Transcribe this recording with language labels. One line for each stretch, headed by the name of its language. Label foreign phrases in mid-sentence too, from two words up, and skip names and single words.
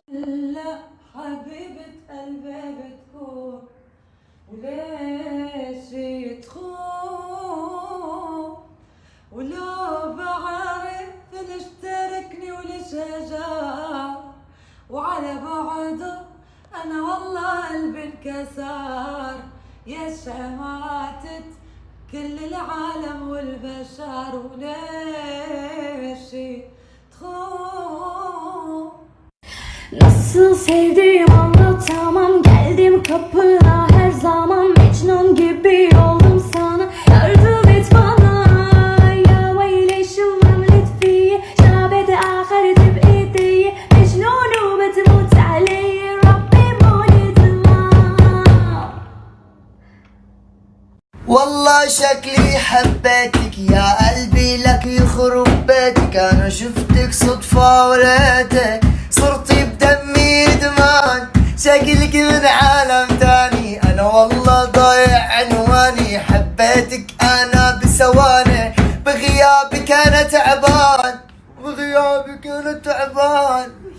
Arabic: لا حبيبة قلبي بتكون، وليش تخون، ولو بعرف ليش تركني وليش هجر، وعلى بعده أنا والله قلبي انكسر، يا شماتت كل العالم والبشر، وليش تخون.
Turkish: Nasıl sevdiğim anlatamam, geldim kapına her zaman, Mecnun gibi oldum sana, yardım et bana.
Arabic: Ya ويلي شو عملت فيا، شعبت آخرت بإيدي، مجنون وبتموت علي، ربي مولي ظلام. والله شكلي حبيتك يا قلبي، لك يخرب بيتك، انا شفتك صدفة ولقيتك، صرتي بدمي ادمان، شكلك من عالم تاني، انا والله ضايع عنواني، حبيتك انا بثواني، بغيابك انا تعبان، بغيابك انا تعبان.